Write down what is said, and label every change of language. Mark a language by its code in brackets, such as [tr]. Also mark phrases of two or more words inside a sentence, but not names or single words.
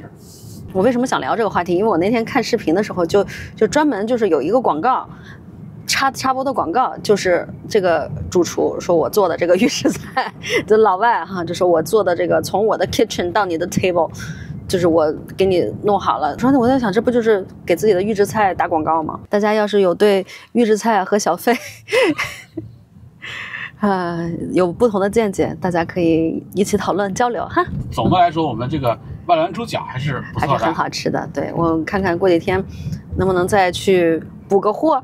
[zh] 我为什么想聊这个话题？因为我那天看视频的时候就专门就是有一个广告，插播的廣告，就是這個主廚說我做的這個預製菜，這老外哈就說我做的這個從我的 kitchen 到你的 table， 就是我給你弄好了。說我在想，這不就是給自己的預製菜打廣告嗎？大家要是有對預製菜和小費有不同的見解，大家可以一起討論交流哈。總的來說，我們這個萬巒豬腳還是不錯的，還是很好吃的。對，我看看過幾天能不能再去補個貨。